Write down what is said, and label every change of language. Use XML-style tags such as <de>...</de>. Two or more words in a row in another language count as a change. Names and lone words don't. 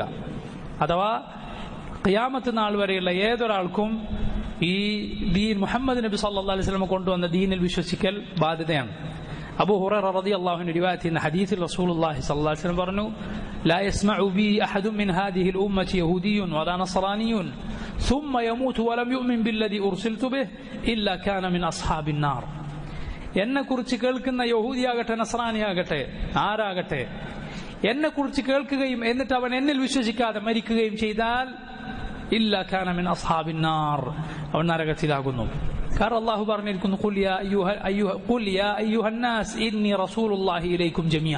<ml>അഥവാ ഖിയാമത്ത് നാൾ വരെയുള്ള ഏതൊരാൾക്കും ഈ ദീൻ മുഹമ്മദ് നബി</ml> <ar>صلى الله عليه وسلم</ar> <ml>കൊണ്ടുവന്ന ദീനിൽ വിശ്വസിക്കൽ ബാധ്യതയാണ്.</ml> <ar>أبو هريرة رضي الله عنه</ar> <ml>റിവായത്ത് ചെയ്യുന്ന ഹദീസിൽ</ml> <ar>رسول الله صلى الله عليه وسلم പറഞ്ഞു, لا يسمع بي أحد من هذه الأمة يهودي ولا نصراني ثم يموت ولم يؤمن بالذي أرسلت به إلا كان من أصحاب النار.</ar> <ml>എന്നെ കുറിച്ച് കേൾക്കുന്ന യഹൂദിയാകട്ടെ നസ്രാനിയാകട്ടെ ആരാകട്ടെ, എന്നെ കുറിച്ച് കേൾക്കുകയും എന്നിട്ട് അവൻ എന്നിൽ വിശ്വസിക്കാതെ മരിക്കുകയും ചെയ്താൽ</ml> <ar>إلا كان من أصحاب النار,</ar> <ml>അവൻ നരകത്തിലാകുന്നു. കാരണം അല്ലാഹു പറഞ്ഞിരിക്കുന്നു,</ml> <ar>قل يا أيها الناس إني رسول الله إليكم جميعا.</ar>